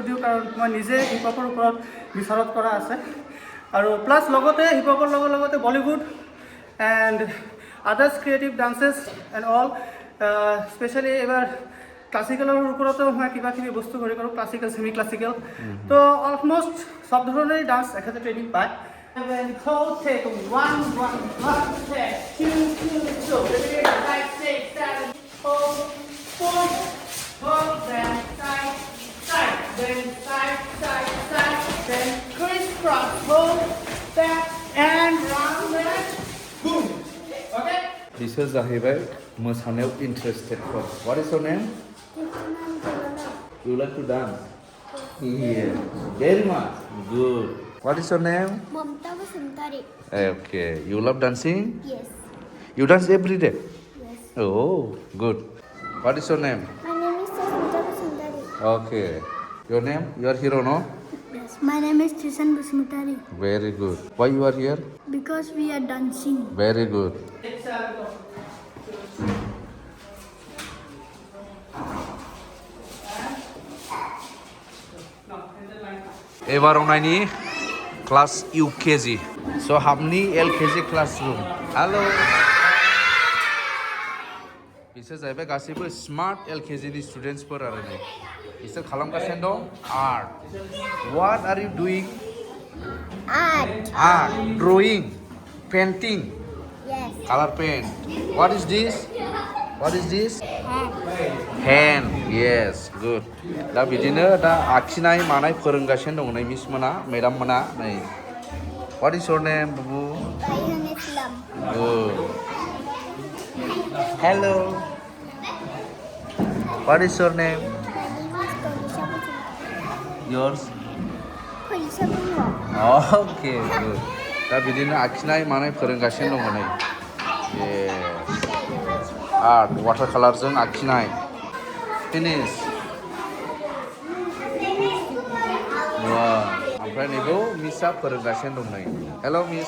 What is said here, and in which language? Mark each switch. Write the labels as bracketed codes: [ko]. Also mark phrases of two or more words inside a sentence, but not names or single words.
[as] দিওঁ কাৰণ মই নিজে হিপ হপৰ ওপৰত বিচৰণ কৰা আছে আৰু প্লাছ লগতে হিপ হপৰ লগতে বলিউড [en] and others creative dances and all specially [as] এবাৰ ক্লাছিকেলৰ ওপৰতো মই কিবা কিবি বস্তু হেৰি কৰোঁ [en] classical semi classical [as] তো অলমষ্ট সব ধৰণেই ডান্স এখেতে ট্ৰেইনিং পায় [en] take 1 take 2 5 6 7 hold 4 then side then side then crisscross hold back and round that boom okay [brx] बिसोर जाहैबाय मोसानायाव इन्ट्रेस्टेडफोर [en] what is your name You like to dance? Yeah, very much. Good. What is your name? Mamta Vasantari. Okay. You love dancing? Yes. You dance every day? Yes. Oh, good. What is your name? My name is Mamta Vasantari. Okay. Your name? You are hero, no? Yes. My name is Chirang Basmutari. Very good. Why you are here? Because we are dancing. Very good. [brx] एबाराव नायनि क्लास UKG सो हाबनि LKG क्लासरुम हेलो बिसोर जाहैबाय गासैबो स्मार्ट LKG नि स्टुडेन्ट्सफोर आरो नै बिसोर खालामगासिनो दं आर्ट [en] what are you doing art drawing painting Yes. color paint what is this hand yes good [brx] दा बिदिनो दा आखिनाय मानाय फोरोंगासिनो दं नै मिस मोना मेडाम मोना नै [en] what is your name babu Rayhan Islam. good hello what is your name My name is Kolisha Basmutari. yours Kolisha Basmutari. okay good [brx] दा बिदिनो आखिनाय मानाय फोरोंगासिनो दं नै yes आर्ट वाटार कालारजों आखिनाय फिनिश ओमफ्राय नैबो मिसआ फोरोंगासिनो दं नै हेल' मिस